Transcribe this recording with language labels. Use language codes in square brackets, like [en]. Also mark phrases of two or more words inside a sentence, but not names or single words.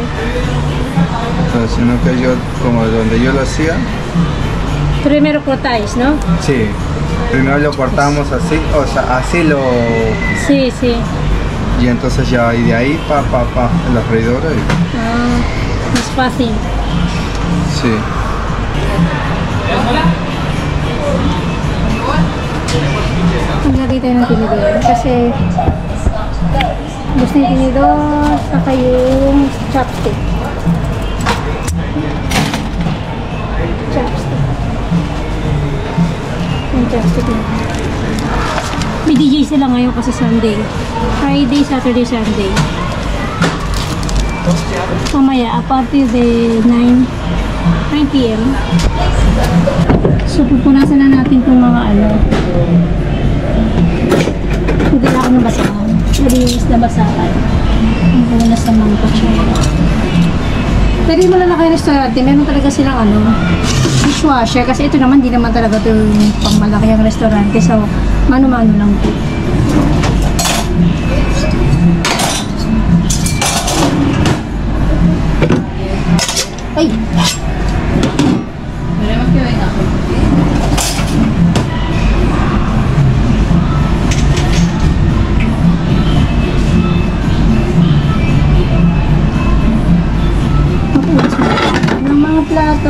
[es] Entonces, sino que yo, como donde yo lo hacía, Primero cortáis, ¿no? sí. Primero lo cortamos así, o sea, así lo... Sí, sí. Y entonces ya, y de ahí, en la freidora y... Ah, es fácil. Sí. [tl] Maglagay tayo ng tinidor. Kasi gusto yung tinidor, saka yung chopstick. Chopstick. Yung chopstick na. May DJ sila ngayon kasi Sunday. [en] Friday, Saturday, Sunday. [tl] Mamaya, [es] a partir de 9 p.m. [tl] So, pupunasan na natin itong mga ano. Hindi na ako nabasahan. Nalinis na basahan. Ang punas sa mga kutsara. Pero yung malalaki restaurante, meron talaga silang ano, dishwasher. Kasi ito naman, di naman talaga ito yung pangmalaki ang restaurante. So, mano-mano lang po. Ay! Ng mga plato.